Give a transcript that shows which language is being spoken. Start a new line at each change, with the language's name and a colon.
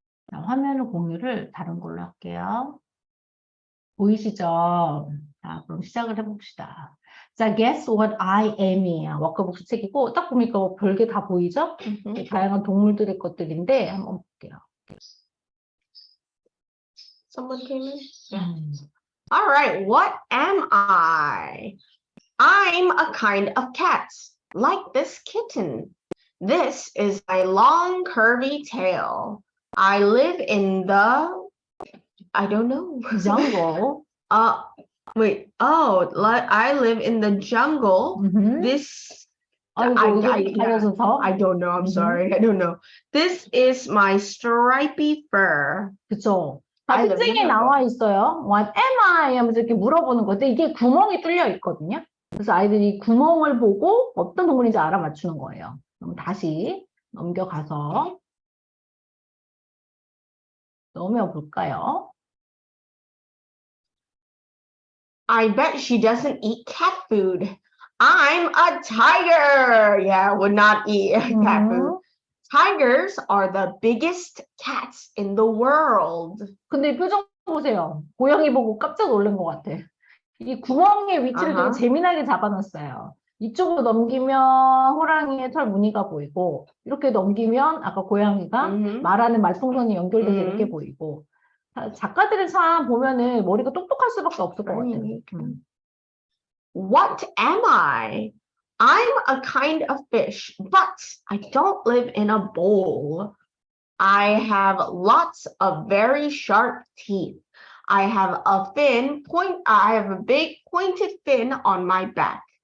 Korean: 자, 화면 공유를 다른 걸로 할게요. 보이시죠? 자, 그럼 시작을 해봅시다. 자, Guess What I Am이에요. 워크북 책이고 딱 보니까 별게 다 보이죠? 다양한 동물들의 것들인데 한번 볼게요.
English: Someone came in? Yeah. All right, what am I? I'm a kind of cat, like this kitten. This is my long curvy tail. I live in the, I don't know. Jungle. Wait, I live in the jungle. This, I don't know, I'm sorry, I don't know. This is my stripy fur.
Korean: 그쵸.
English: I live in the
Korean: 특징이
English: jungle.
Korean: 나와 있어요.
English: What am I?
Korean: 하면서 이렇게 물어보는 건데 이게 구멍이 뚫려 있거든요. 그래서 아이들이 구멍을 보고 어떤 동물인지 알아맞추는 거예요. 그럼 다시 넘겨가서 넣으면 볼까요?
English: I bet she doesn't eat cat food. I'm a tiger. Yeah, would not eat cat food. Tigers are the biggest cats in the world.
Korean: 근데 이 표정 보세요. 고양이 보고 깜짝 놀란 것 같아. 이 구멍의 위치를 되게 재미나게 잡아놨어요. 이쪽으로 넘기면 호랑이의 털 무늬가 보이고, 이렇게 넘기면 아까 고양이가 말하는 말풍선이 연결돼서 이렇게 보이고, 작가들은 참 보면은 머리가 똑똑할 수밖에 없을 것 같아요.
English: What am I? I'm a kind of fish, but I don't live in a bowl. I have lots of very sharp teeth. I have a big pointed fin on my back.